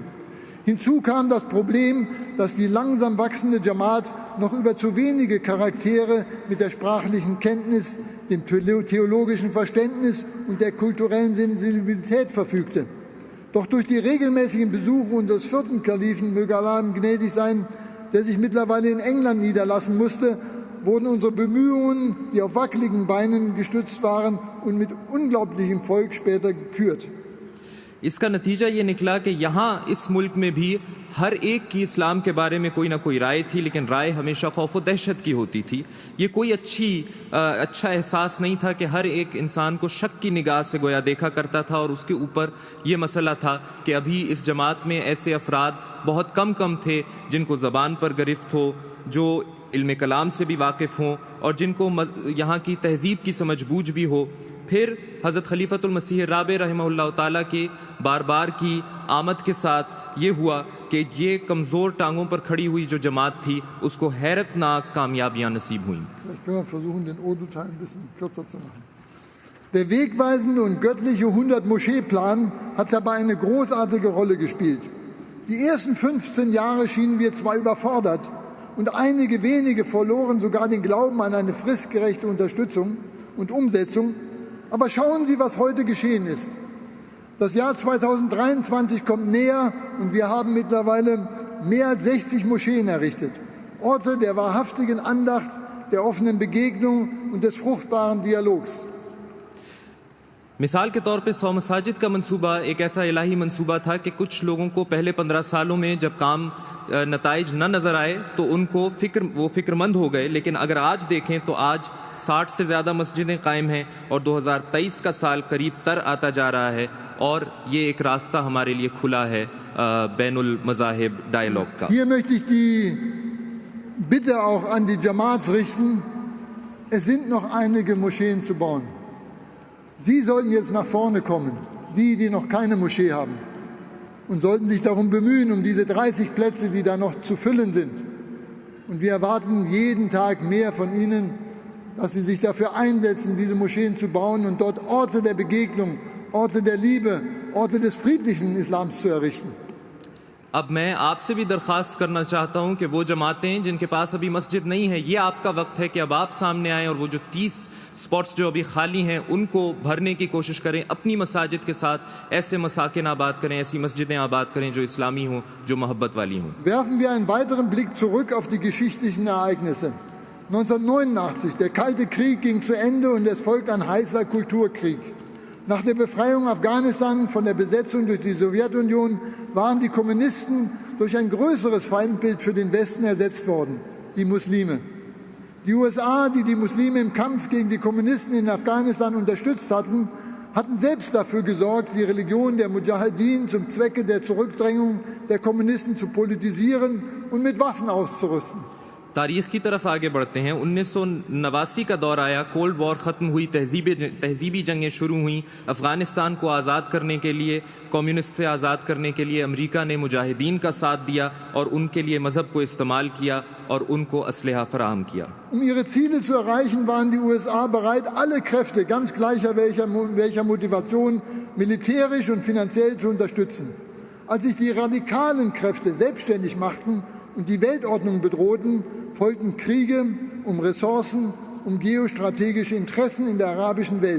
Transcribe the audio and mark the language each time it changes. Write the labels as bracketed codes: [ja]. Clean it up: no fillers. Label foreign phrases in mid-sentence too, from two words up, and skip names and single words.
[de] Hinzu kam das Problem, dass die langsam wachsende Jamaat noch über zu wenige Charaktere mit der sprachlichen Kenntnis, dem theologischen Verständnis und der kulturellen Sensibilität verfügte. Doch durch die regelmäßigen Besuche unseres vierten Kalifen, möge Allah ihm gnädig sein, der sich mittlerweile in England niederlassen musste, wurden unsere Bemühungen, die auf wackeligen Beinen gestützt waren und mit unglaublichem Volk später gekürt. [ur] اس کا نتیجہ یہ نکلا کہ یہاں اس ملک میں بھی ہر ایک کی اسلام کے بارے میں کوئی نہ کوئی رائے تھی، لیکن رائے ہمیشہ خوف و دہشت کی ہوتی تھی. یہ کوئی اچھا احساس نہیں تھا کہ ہر ایک انسان کو شک کی نگاہ سے گویا دیکھا کرتا تھا. اور اس کے اوپر یہ مسئلہ تھا کہ ابھی اس جماعت میں ایسے افراد بہت کم تھے جن کو زبان پر گرفت ہو، جو علم کلام سے بھی واقف ہوں اور جن کو یہاں کی تہذیب کی سمجھ بوجھ بھی ہو. پھر حضرت خلیفۃ المسیح رابع [ar] رحمہ اللہ تعالیٰ [ur] کے بار کی آمد کے ساتھ یہ ہوا کہ یہ کمزور ٹانگوں پر کھڑی ہوئی جو جماعت تھی اس کو حیرت ناک کامیابیاں نصیب ہوئی. [de] Der wegweisende und göttliche 100-Moschee-Plan hat dabei eine großartige Rolle gespielt. Die ersten 15 Jahre schienen wir zwar überfordert und einige wenige verloren sogar den Glauben an eine fristgerechte Unterstützung und Umsetzung. Aber schauen Sie, was heute geschehen ist. Das Jahr 2023 kommt näher und wir haben mittlerweile mehr als 60 Moscheen errichtet. Orte der wahrhaftigen Andacht, der offenen Begegnung und des fruchtbaren Dialogs. [ur] مثال کے طور پہ 100 مساجد کا منصوبہ ایک ایسا الٰہی منصوبہ تھا کہ کچھ لوگوں کو پہلے 15 سالوں میں جب کام نتائج نہ نظر آئے تو ان کو فکرمند ہو گئے. لیکن اگر آج دیکھیں تو آج 60 سے زیادہ مسجدیں قائم ہیں اور 2023 کا سال قریب تر آتا جا رہا ہے اور یہ ایک راستہ ہمارے لیے کھلا ہے بین المذاہب ڈائیلاگ کا. [de] Hier möchte ich die Bitte auch an die Jamaats richten. Es sind noch einige Moscheen zu bauen. Sie sollten jetzt nach vorne kommen, die noch keine Moschee haben, und sollten sich darum bemühen, um diese 30 Plätze, die da noch zu füllen sind. Und wir erwarten jeden Tag mehr von Ihnen, dass Sie sich dafür einsetzen, diese Moscheen zu bauen und dort Orte der Begegnung, Orte der Liebe, Orte des friedlichen Islams zu errichten. [ur] اب میں آپ سے بھی درخواست کرنا چاہتا ہوں کہ وہ جماعتیں جن کے پاس ابھی مسجد نہیں ہے، یہ آپ کا وقت ہے کہ اب آپ سامنے آئیں اور وہ جو 30 سپاٹس جو ابھی خالی ہیں ان کو بھرنے کی کوشش کریں. اپنی مساجد کے ساتھ ایسے مساکن آباد کریں، ایسی مسجدیں آباد کریں جو اسلامی ہوں، جو محبت والی ہوں. [de] Werfen wir einen weiteren Blick zurück auf die geschichtlichen Ereignisse. 1989, der Kalte Krieg ging zu Ende und es folgt ein heißer Kulturkrieg. Nach der Befreiung Afghanistan von der Besetzung durch die Sowjetunion waren die Kommunisten durch ein größeres Feindbild für den Westen ersetzt worden, die Muslime. Die USA, die die Muslime im Kampf gegen die Kommunisten in Afghanistan unterstützt hatten, hatten selbst dafür gesorgt, die Religion der Mujahedin zum Zwecke der Zurückdrängung der Kommunisten zu politisieren und mit Waffen auszurüsten. [ur] تاریخ کی طرف آگے بڑھتے ہیں۔ 1989 کا دور آیا, [en] cold war [ur] ختم ہوئی، تہذیبی جنگیں شروع ہوئی. افغانستان کو آزاد کرنے کے لیے، کمیونسٹ سے آزاد کرنے کے لیے امریکہ نے مجاہدین کا ساتھ دیا اور ان کے لیے مذہب کو استعمال کیا اور ان کو اسلحہ فراہم کیا. [de] Ihre Ziele zu erreichen, waren die USA bereit, alle Kräfte, ganz gleicher welcher Motivation, militärisch und finanziell zu unterstützen. Als sich die radikalen Kräfte selbstständig machten und die Weltordnung bedrohten, folgten Kriege um Ressourcen, um geostrategische Interessen in der arabischen Welt.